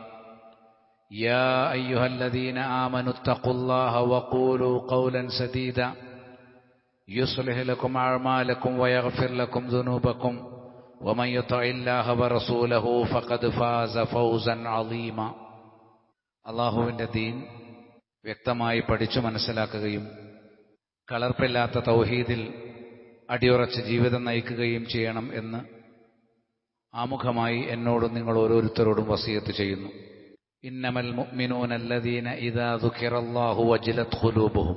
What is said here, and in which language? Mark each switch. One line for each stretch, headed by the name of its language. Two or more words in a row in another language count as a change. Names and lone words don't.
Arabic: يا أيها الذين آمنوا اتقوا الله وقولوا قولا سديدا يصلح لكم أعمالكم ويغفر لكم ذنوبكم، ومن يطع الله ورسوله فقد فاز فوزا عظيما.
Malayalam: അള്ളാഹുവിൻ്റെ ദീൻ വ്യക്തമായി പഠിച്ചു മനസ്സിലാക്കുകയും കലർപ്പില്ലാത്ത തൗഹീദിൽ അടിയുറച്ച് ജീവിതം നയിക്കുകയും ചെയ്യണം എന്ന് ആമുഖമായി എന്നോടും നിങ്ങൾ ഓരോരുത്തരോടും വസിയത്ത് ചെയ്യുന്നു.
Arabic: إنما المؤمنون الذين إذا ذكر الله وجلت قلوبهم.